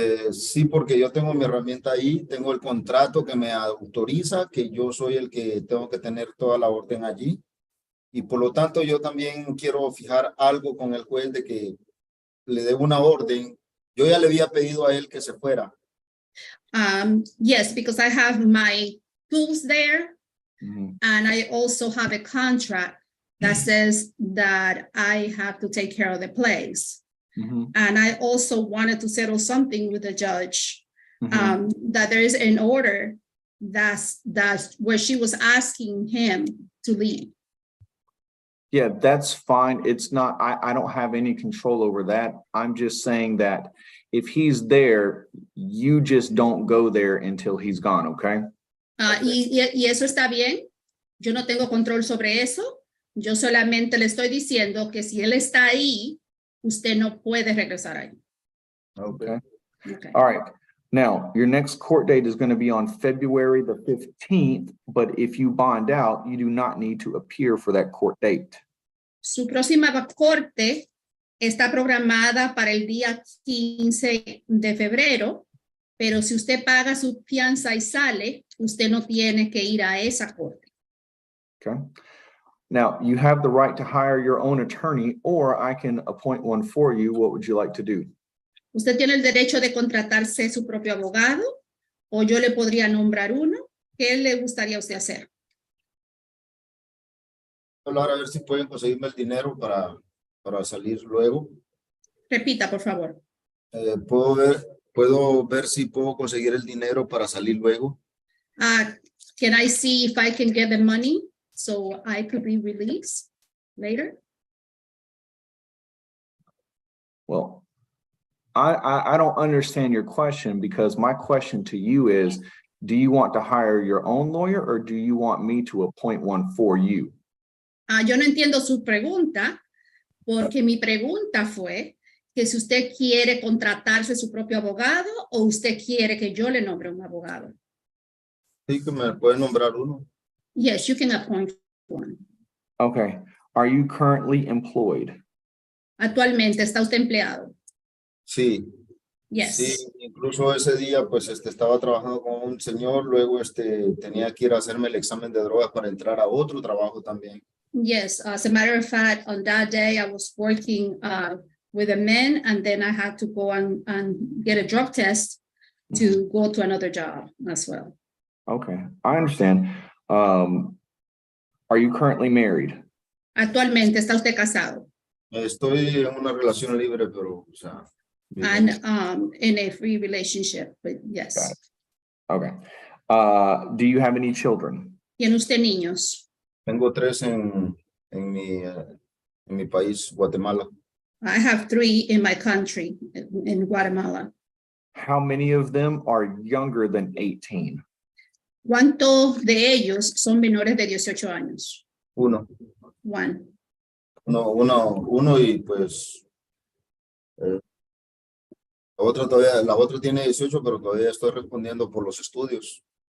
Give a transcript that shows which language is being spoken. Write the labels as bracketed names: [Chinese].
[Spanish] Sí, porque yo tengo mi herramienta ahí, tengo el contrato que me autoriza, que yo soy el que tengo que tener toda la orden allí. Y por lo tanto, yo también quiero fijar algo con el juez de que le dé una orden. Yo ya le había pedido a él que se fuera. [English] Yes, because I have my tools there, and I also have a contract that says that I have to take care of the place. And I also wanted to settle something with the judge, that there is an order that's where she was asking him to leave. Yeah, that's fine. It's not, I don't have any control over that. I'm just saying that if he's there, you just don't go there until he's gone, okay? [Spanish] Y eso está bien. Yo no tengo control sobre eso. Yo solamente le estoy diciendo que si él está ahí, usted no puede regresar ahí. [English] Okay. Okay. All right. Now, your next court date is going to be on February the 15th, but if you bond out, you do not need to appear for that court date. [Spanish] Su próxima corte está programada para el día 15 de febrero, pero si usted paga su fianza y sale, usted no tiene que ir a esa corte. [English] Okay. Now, you have the right to hire your own attorney, or I can appoint one for you. What would you like to do? [Spanish] Usted tiene el derecho de contratarse su propio abogado, o yo le podría nombrar uno. ¿Qué le gustaría a usted hacer? Hablar a ver si pueden conseguirme el dinero para salir luego. Repita, por favor. Puedo ver si puedo conseguir el dinero para salir luego. [English] Can I see if I can get the money so I could be released later? Well, I don't understand your question, because my question to you is, do you want to hire your own lawyer, or do you want me to appoint one for you? [Spanish] Yo no entiendo su pregunta, porque mi pregunta fue que si usted quiere contratarse su propio abogado o usted quiere que yo le nombre un abogado. Sí, que me pueden nombrar uno. [English] Yes, you can appoint one. Okay. Are you currently employed? [Spanish] Actualmente, ¿está usted empleado? Sí. [English] Yes. [Spanish] Sí, incluso ese día pues estaba trabajando con un señor, luego tenía que ir a hacerme el examen de drogas para entrar a otro trabajo también. [English] Yes, as a matter of fact, on that day I was working with a man, and then I had to go and get a drug test to go to another job as well. Okay, I understand. Are you currently married? [Spanish] Actualmente, ¿está usted casado? Estoy en una relación libre, pero, o sea. [English] And in a free relationship, but yes. Got it. Okay. Do you have any children? [Spanish] ¿Tiene usted niños? Tengo 3 en mi país, Guatemala. [English] I have 3 in my country, in Guatemala. How many of them are younger than 18? [Spanish] ¿Cuántos de ellos son menores de 18 años? Uno y pues la otra tiene 18, pero todavía estoy respondiendo por los estudios.